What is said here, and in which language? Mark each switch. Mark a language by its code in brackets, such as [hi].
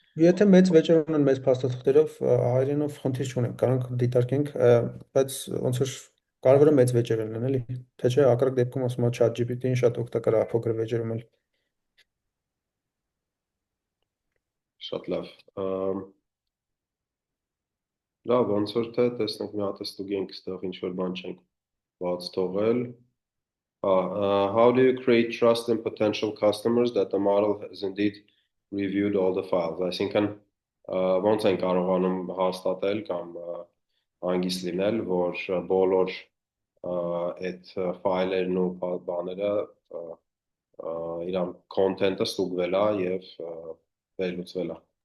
[hy] Եթե մեծ վեճեր ունեն մեծ փաստաթղթերով, հայրենով խնդիր չունենք, կարող դիտարկենք, բայց ոնց որ կարևորը մեծ վեճեր ունեն, էլի։ Թե չէ, հակառակ դեպքում ասում եմ ChatGPT-ին շատ օգտակար է փոքր վեճերում էլ։ Շատ լավ։ Լավ, ոնց որ թե տեսնենք մի հատ ստուգենք, ստեղ ինչ որ բան չենք բաց թողել։ [en] How do you create trust in potential customers that the model has indeed reviewed all the files? [hy] Այսինքն ոնց են կարողանում հաստատել կամ հանգիստ լինել, որ բոլոր այդ ֆայլերն ու բաները իրան content-ը ստուգվել է եւ վերլուծվել է։